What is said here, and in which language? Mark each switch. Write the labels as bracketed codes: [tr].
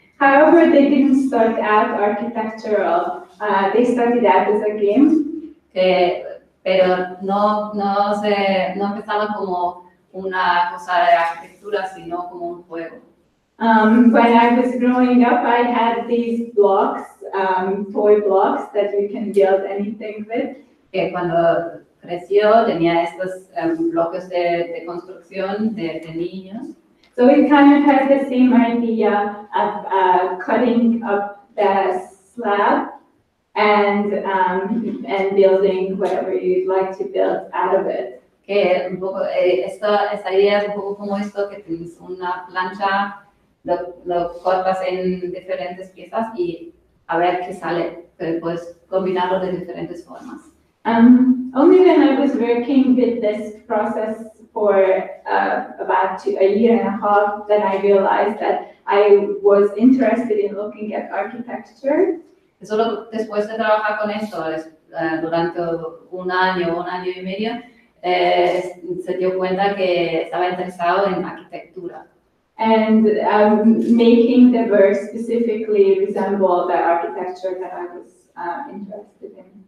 [en] However, they didn't start out architectural. They started out as a game. [es] Pero no empezaban como una cosa de arquitectura, sino como un juego. [en] When I was growing up, I had these blocks, toy blocks that you can build anything with. [es] Que cuando creció tenía estos bloques de construcción de niños. [en] So it kind of has the same idea of cutting up the slab and building whatever you'd like to build out of it. [es] Que un poco, esta idea es un poco como esto, que tienes una plancha, lo cortas en diferentes piezas y a ver qué sale, pero puedes combinarlo de diferentes formas. [en] Only when I was working with this process for about a year and a half, then I realized that I was interested in looking at architecture. [es] Solo después de trabajar con esto, durante un año y medio, se dio cuenta que estaba interesado en arquitectura. [en] And making the work specifically resemble the architecture that I was interested in.